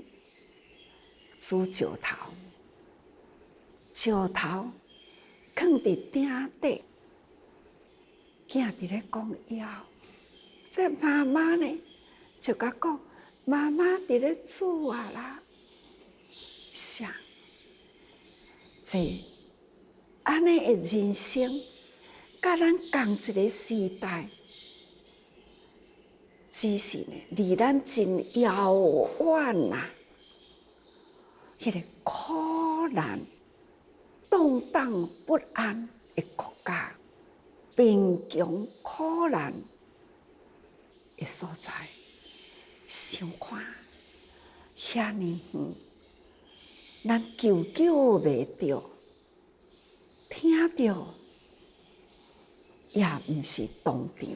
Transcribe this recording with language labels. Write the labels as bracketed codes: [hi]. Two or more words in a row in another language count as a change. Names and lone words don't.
[nan] 煮石头，石头放伫鼎底，囝伫咧讲枵，这妈妈呢就甲讲，妈妈伫咧煮啊啦，啥？这安尼的人生，甲咱同一个时代。只是呢，离咱真遥远呐！迄个苦难、动荡不安的国家，贫穷苦难的所在，想看遐尼远，咱求袂着，听着也毋是当场。